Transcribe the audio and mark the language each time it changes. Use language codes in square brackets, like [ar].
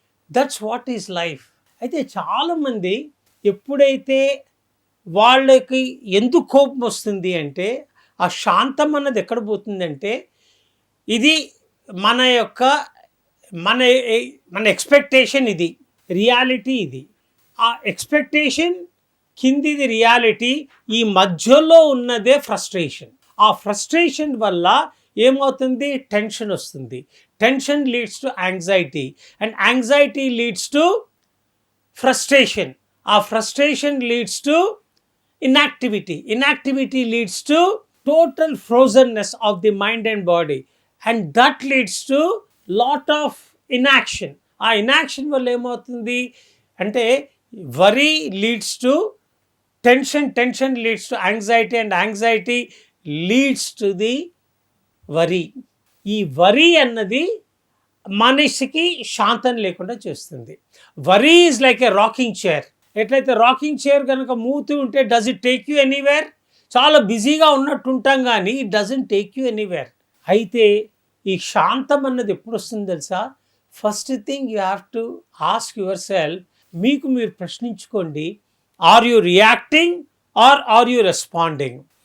[en] That's what is life. [te] అయితే చాలామంది ఎప్పుడైతే వాళ్ళకి ఎందుకు కోపం వస్తుంది అంటే, ఆ శాంతం అన్నది ఎక్కడ పోతుందంటే, ఇది మన యొక్క మన మన ఎక్స్పెక్టేషన్, ఇది రియాలిటీ, ఇది ఆ ఎక్స్పెక్టేషన్ కిందిది రియాలిటీ, ఈ మధ్యలో ఉన్నదే ఫ్రస్ట్రేషన్. ఆ ఫ్రస్ట్రేషన్ వల్ల ఏమవుతుంది? టెన్షన్ వస్తుంది. [en] Tension leads to anxiety, and anxiety leads to frustration. ఆ frustration leads to inactivity. Inactivity leads to total frozenness of the mind and body, and that leads to lot of inaction. [te] ఆ inaction వల్ల ఏమవుతుంది అంటే, [en] worry leads to tension, tension leads to anxiety, and anxiety leads to the worry. [te] ఈ worry అన్నది మనిషికి శాంతం లేకుండా చేస్తుంది. [en] worry is like a rocking chair. [te] ఎట్లయితే రాకింగ్ చైర్ కనుక మూతూ ఉంటే [en] Does it take you anywhere? [te] చాలా బిజీగా ఉన్నట్టు ఉంటాం, కానీ [en] It doesn't take you anywhere. [te] అయితే ఈ శాంతం అన్నది ఎప్పుడు వస్తుంది తెలుసా? [en] first thing you have to ask your self, [te] మీకు మీరు ప్రశ్నించుకోండి, [en] Are you reacting or are you responding?